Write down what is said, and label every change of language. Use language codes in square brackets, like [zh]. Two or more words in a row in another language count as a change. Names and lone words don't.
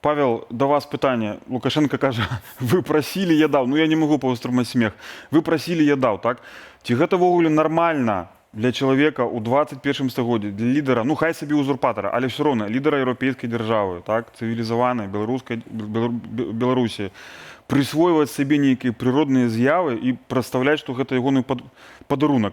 [uk] Павел, до вас питання. Лукашенко каже, ви просили, я дав. [be] Ну я не можу паўстрымаць смех. [uk] Вы просили, [be] я даў, так? Ці гэта ввогуле нармальна для чалавека ў 21 стагоддзі, для лідара, ну хай сабе узурпатара, але все роўна лідара еўрапейскай дзяржавы, так, цывілізаванай, Беларусі, прысвойваць сабе нейкія прыродныя з'явы і прадстаўляць, што гэта ягоны падарунак.